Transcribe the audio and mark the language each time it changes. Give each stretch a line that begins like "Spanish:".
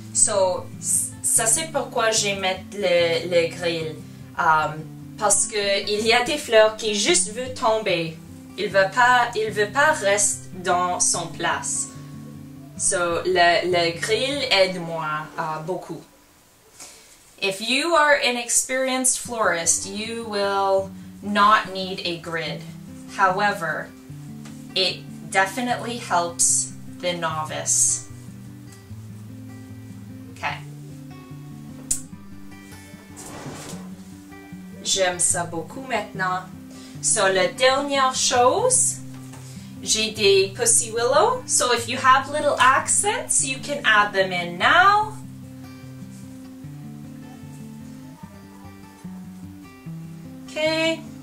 French: So, ça c'est pourquoi j'ai mis le grill. Parce que il y a des fleurs qui juste veulent tomber. Il veut pas rester dans son place. So, le grill aide-moi beaucoup.
English: If you are an experienced florist, you will not need a grid. However, it definitely helps the novice. Okay.
French: J'aime ça beaucoup maintenant. So, la dernière chose, j'ai des pussy willow.
English: So, if you have little accents, you can add them in now. Okay.